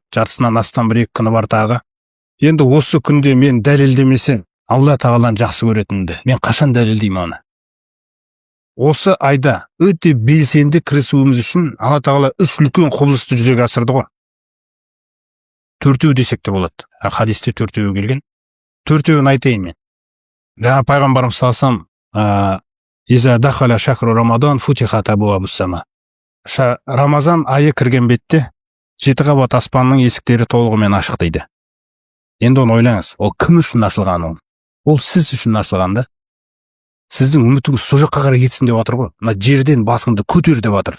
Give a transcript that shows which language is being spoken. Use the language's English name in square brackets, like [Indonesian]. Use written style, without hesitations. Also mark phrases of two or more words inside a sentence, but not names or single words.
[Kazakh] Жартысынан астам бір 2 күні бар тағы. Енді осы күнде мен дәлелдемесем, Алла тағаланы жақсы көретінімді мен қашан дәлелдеймін оны? Осы айда өте белсенді кірісуіміз үшін Алла тағала 3 үлкен құбылысты жүзеге асырды ғой. 4-еу десек те болады. Хадисте 4-еу келген. 4-еуін айтайын мен. Пайғамбарымыз салсам, [Arabic] إذا دخل شهر رمضان فتحت أبواب السماء. [Kazakh] Рамазан айы кірген бетте 7 қабат аспанның есіктері толығымен ашық дейді. Енді оны ойлаңыз, ол кім үшін ашылған ол? Ол сіз үшін ашылған да. Сіздің үмітіңіз сол жаққа қарай кетсін деп отыр ғой. Мына жерден басыңды көтер деп отыр.